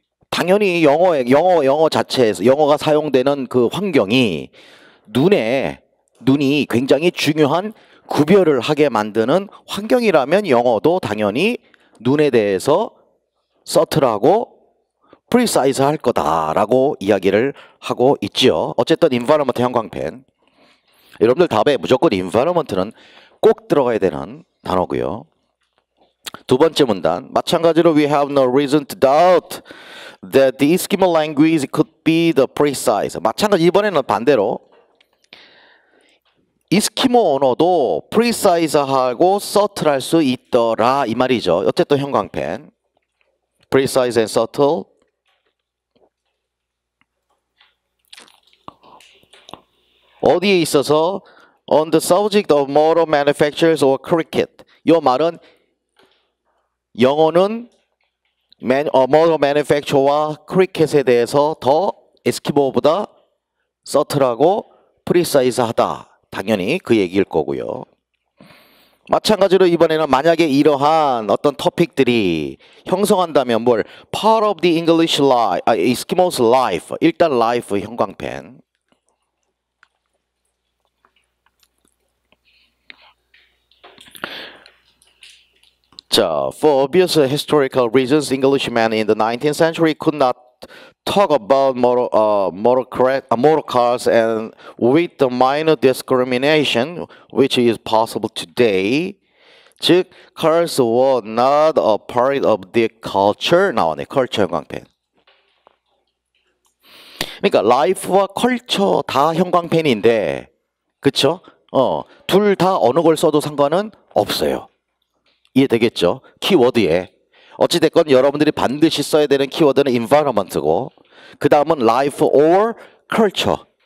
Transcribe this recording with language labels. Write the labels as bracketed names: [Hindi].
[Korean] 당연히 영어 자체에서 영어가 사용되는 그 환경이 눈이 굉장히 중요한 구별을 하게 만드는 환경이라면 영어도 당연히 눈에 대해서 서틀하고 프리사이즈 할 거다라고 이야기를 하고 있지요. 어쨌든 environment 형광펜. 여러분들 답에 무조건 environment는 꼭 들어가야 되는 단어고요. 두 번째 문단. 마찬가지로 [English] we have no reason to doubt that the Eskimo language could be the precise. [Korean] 마찬가지, 이번에는 반대로 이스키모 언어도 precise하고 subtle할 수 있더라 이 말이죠. 어쨌든 형광펜. [English] precise and subtle. [Korean] 어디에 있어서 [English] on the subject of motor manufacturers or cricket. [Korean] 이 말은 영어는 motor manufacturer와 크리켓에 대해서 더 에스키모보다 서틀하고 프리사이즈하다. 당연히 그 얘기일 거고요. 마찬가지로 이번에는 만약에 이러한 어떤 토픽들이 형성한다면 뭘? [English] Part of the English life, Eskimo's life. [Korean] 일단 life 형광펜. [English] 자, for obvious historical reasons, Englishmen in the 19th century could not talk about motor cars and with the minor discrimination which is possible today. 즉, cars were not a part of the culture. [Korean] 나오네, culture 형광펜. 그러니까 life와 culture 다 형광펜인데, 그쵸? 둘 다 어느 걸 써도 상관은 없어요. 이해되겠죠? 키워드에. 어찌됐건 여러분들이 반드시 써야 되는 키워드는 environment고, 그 다음은 [English] life or culture.